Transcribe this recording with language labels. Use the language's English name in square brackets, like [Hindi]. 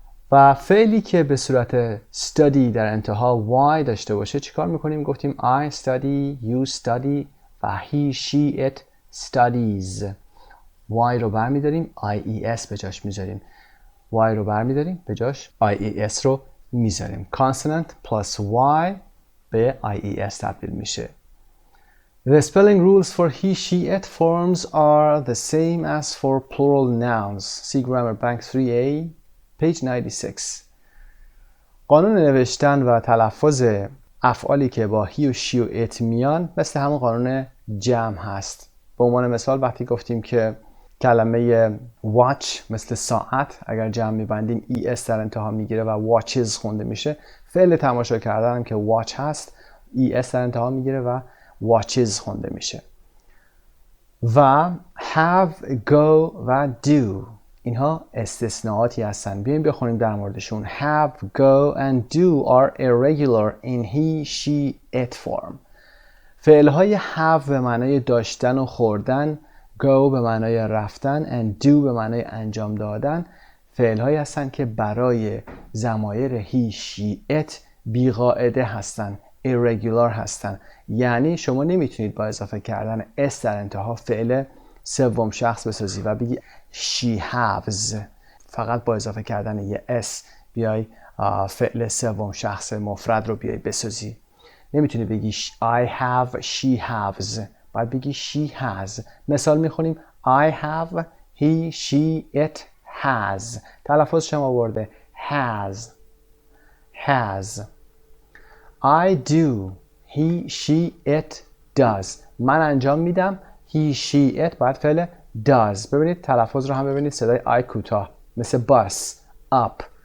[Persian] و فعلی که به صورت study در انتها y داشته باشه چیکار میکنیم؟ گفتیم [English] I study, you study [Persian] و [English] he, she, it studies. [Persian] y رو برمیداریم IES به جاش میذاریم. y رو برمیداریم به جاش IES رو میذاریم. consonant plus y به IES تبدیل میشه. [English] The spelling rules for he, she, it forms are the same as for plural nouns. See Grammar Bank 3A, page 96. [Persian] قانون نوشتن و تلفظ افعالی که با he و she و it میان مثل همون قانون جمع هست. به عنوان مثال وقتی گفتیم که کلمه watch مثل ساعت اگر جمع میبندیم es در انتها میگیره و watches خونده میشه، فعل تماشا کردن هم که watch هست es در انتها میگیره و watches خونده میشه. و have, go و do اینها استثناءاتی هستن. بیایم بخونیم در موردشون. [English] have, go and do are irregular in he, she, it form. [Persian] فعلهای have به معنای داشتن و خوردن، go به معنای رفتن and do به معنای انجام دادن فعلهایی هستن که برای ضمایر he, she, it بی‌قاعده هستن، irregular هستن. یعنی شما نمیتونید با اضافه کردن s در انتها فعل سوم شخص بسازی و بگی [English] she has. [Persian] فقط با اضافه کردن یه s بیای فعل سوم شخص مفرد رو بیای بسازی. نمیتونی بگی [English] I have, she has. [Persian] باید بگی [English] she has. [Persian] مثال میخونیم [English] I have, he, she, it has. [Persian] تلفظ شما برده has. [English] I do, he, she, it does. [Persian] من انجام میدم [English] he, she, it [Persian] باید فعل does. ببینید تلفظ رو هم ببینید صدای I کوتاه مثل bus, up.